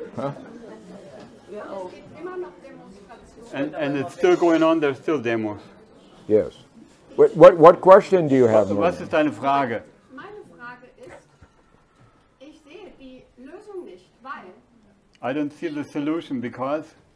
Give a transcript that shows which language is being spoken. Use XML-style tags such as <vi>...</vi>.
<de>Es gibt immer noch Demonstrationen.</de> <en>And it's still going on, there's still demos. Yes. What question do you have,</en> <de>Was</de> <en>ma'am?</en> <de>ist deine Frage? Meine Frage ist, ich sehe die Lösung nicht, weil</de> <en>I don't see the solution because</en>